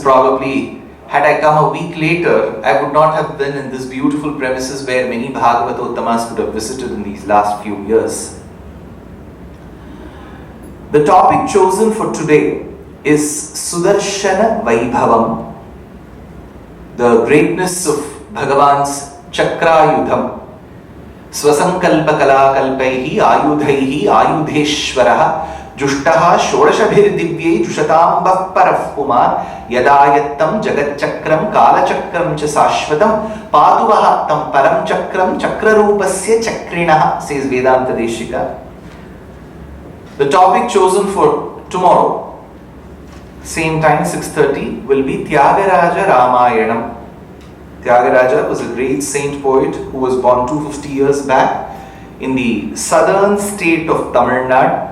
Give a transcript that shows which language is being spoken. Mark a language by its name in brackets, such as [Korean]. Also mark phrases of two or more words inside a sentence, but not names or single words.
[English] Probably, had I come a week later, I would not have been in this beautiful premises where many Bhagavatottamas would have visited in these last few years. The topic chosen for today is Sudarshana Vaibhavam, the greatness of Bhagavan's Chakrayudham. [Sanskrit] स्वसङ्कल्प कलाकल्पैः आयुधैः आयुधेश्वरः जुष्टः षोडशभिर्दिव्यै जुषताम्बः परः पुमान् यदायत्तं जगच्चक्रं कालचक्रं च शाश्वतं पातु वः तं परं चक्रं चक्ररूपस्य चक्रिणः, [English] says Vedanta Deshika. The topic chosen for tomorrow, same time 6:30, will be Tyagaraja Ramayanam. Tyagaraja was a great saint poet who was born 250 years back in the southern state of Tamil Nadu.